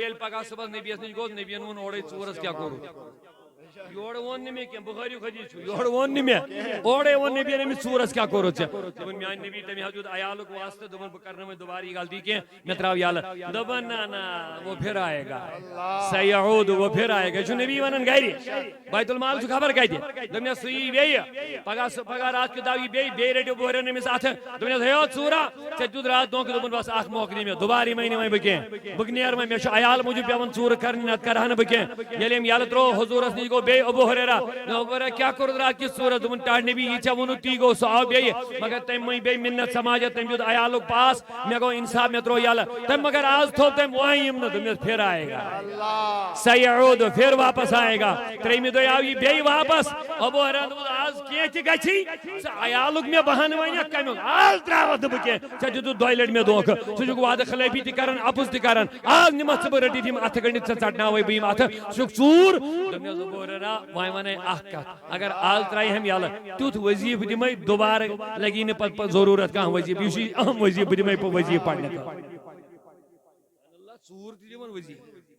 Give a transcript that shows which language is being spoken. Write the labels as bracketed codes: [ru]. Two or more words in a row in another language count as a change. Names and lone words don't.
[ks] ییٚلہِ پگاہ صُبحس نبیَس نِش گوٚوس نبیَن ووٚن اورے ژوٗرس کیٛاہ کوٚرُتھ یور وون نہٕ مےٚ کینٛہہ بخاری حدیث چھُ یور وون نہٕ مےٚ اورے وون نبیَن أمِس ژوٗرس کیٛاہ کوٚرُتھ ژےٚ دوٚپُن میٛانہِ نبی تٔمۍ حظ دیُت عیالُک واسطہٕ دوٚپُن بہٕ کرنہٕ وۄنۍ دُبارٕ یہِ غلطی کینٛہہ مےٚ ترٛاو یلہٕ دوٚپُن نہ نہ [ur] وہ پھر آئے گا سیعود وہ پھر آئے گا [ks] چھُ نبی ونان گرِ بیت المال چھُ خبر کتہِ دوٚپنس سُہ یی بیٚیہِ پگاہ رات کیُتھ آو یہِ بیٚیہِ رٔٹِو بہٕ حریرہ أمِس اَتھٕ دوٚپنس ہے او ژوٗرا ژےٚ دیُت راتھ دھونٛکہٕ دوٚپُن بس اکھ موقعہٕ دِ مےٚ دُبارٕ یِمے نہٕ وۄنۍ بہٕ کینٛہہ بہٕ نیرٕ وۄنۍ مےٚ چھُ عیال موٗجوٗب پیٚوان ژوٗرٕ کرٕنۍ نتہٕ کرہا نہٕ بہٕ کینٛہہ ییٚلہِ أمۍ یلہٕ ترٛوو حضوٗرس نِش گوٚو بیٚیہِ ابو حریرہ کیٛاہ کوٚرُتھ راتھ کِس ژوٗرس دوٚپُن ٹاٹھ نبی یہِ ژےٚ ووٚنُتھ تی گوٚو سُہ آو بیٚیہِ مگر تٔمۍ مٔنۍ بیٚیہِ مِنت سماجت تٔمۍ دیُت عیالُک پاس مےٚ گوٚو انصاف مےٚ ترٛوو یلہٕ تٔمۍ مگر آز تھوٚو تٔمۍ وۄنۍ یِم نہٕ دوٚپنس [ur] پھر آئے گا سیعود پھر واپس آئے گا [ks] ترٛیٚیمہِ دۄہہِ آو یہِ بیٚیہِ واپس ابو حریرہ دوٚپُن آز کینٛہہ تہِ گژھی ژٕ عیالُک مےٚ بہانہٕ وَنیٚکھ کمیُک آز ترٛاوَتھ نہٕ بہٕ کینٛہہ ژےٚ دِتُتھ دۄیہِ لٹہِ مےٚ دھونٛکہٕ ژٕ چھُکھ وعدٕ خلٲفی تہِ کران اپُز تہِ کران آز نِمتھ ژٕ بہٕ رٔٹِتھ یِم اَتھٕ گٔنڈِتھ ژےٚ ژٹناوے بہٕ یِم اَتھٕ ژٕ چھُکھ ژوٗر دوٚپنس ابو حریرہ وۄنۍ ونے اکھ کتھ اگر آز ترٛایہَم یلہٕ تیُتھ وظیٖفہٕ دِمے دُبارٕ لگی نہٕ پتہٕ ضروٗرت کانٛہہ وظیٖفہٕ یہِ چھُے اہم وظیٖفہٕ بہٕ دِمے وظیٖفہٕ پرنہٕ خٲطرٕ ژوٗر تہِ دِوان وظیٖفہٕ